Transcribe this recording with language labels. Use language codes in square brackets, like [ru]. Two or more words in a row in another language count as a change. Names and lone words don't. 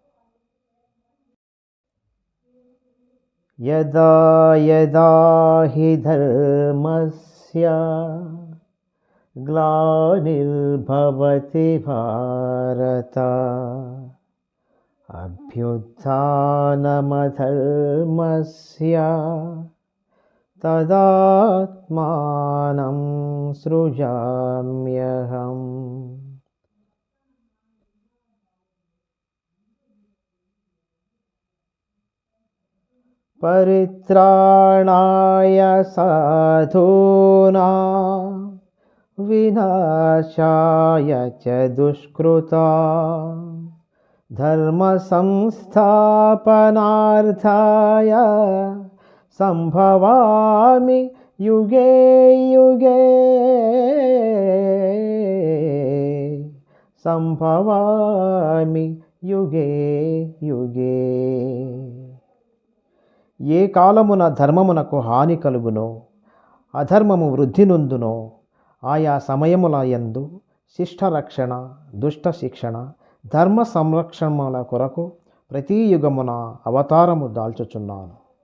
[sa] యదా యదా హి ధర్మస్య గ్లానిర్భవతి భారత అభ్యుత్థానమధర్మస్య తదాత్మానం సృజామ్యహम्. పరిత్రాణాయ సాధూనాం వినాశాయ చ దుష్కృతాం धर्मसंस्थापनार्थाय संभवामि युगे युगे. संभवामि युगे युगे. [te] ఏ కాలమున ధర్మమునకు హాని కలుగునో అధర్మము వృద్ధి నొందునో ఆయా సమయముల యందు శిష్టరక్షణ దుష్ట శిక్షణ ధర్మ సంరక్షణముల కొరకు ప్రతి యుగమున అవతారము దాల్చుచున్నాను.